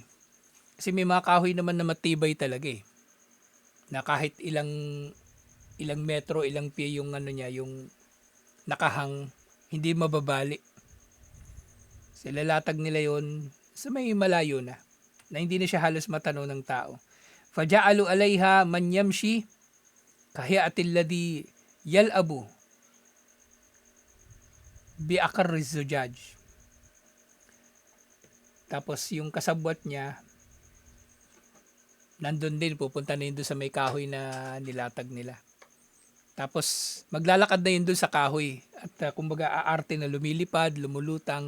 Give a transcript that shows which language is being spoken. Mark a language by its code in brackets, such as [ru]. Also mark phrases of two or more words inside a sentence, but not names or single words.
[tl] Kasi may mga kahoy naman na matibay talaga eh. Na kahit ilang metro, ilang pie yung yung nakahang, hindi mababali. So, lalatag nila yon sa may malayo na hindi na siya halos matanaw ng tao. [ar] فجعلوا عليها من يمشي كهيئة الذي يلعب بأكر الزجاج. [tl] Tapos yung kasabwat niya nandun din, pupunta na yun doon sa may kahoy na nilatag nila. Tapos maglalakad na yun doon sa kahoy at kumbaga aarte na lumilipad, lumulutang.